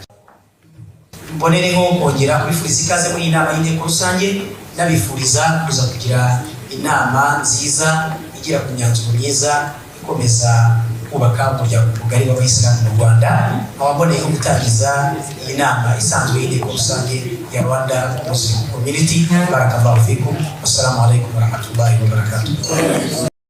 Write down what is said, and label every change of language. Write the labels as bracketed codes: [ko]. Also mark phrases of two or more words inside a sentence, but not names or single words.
[rw] Mbonereho kongera kubifuriza ikaze muri inama y'inteko rusange, nabifuriza kuza kugira inama nziza igira ku myanzuro myiza ikomeza kubaka umuryango mugari w'Abayisilamu mu Rwanda. Abamboneyeho gutangiza iyi nama isanzwe y'inteko rusange ya Rwanda Muslim Community. [ar] بارك الله فيكم. والسلام عليكم ورحمة الله وبركاته.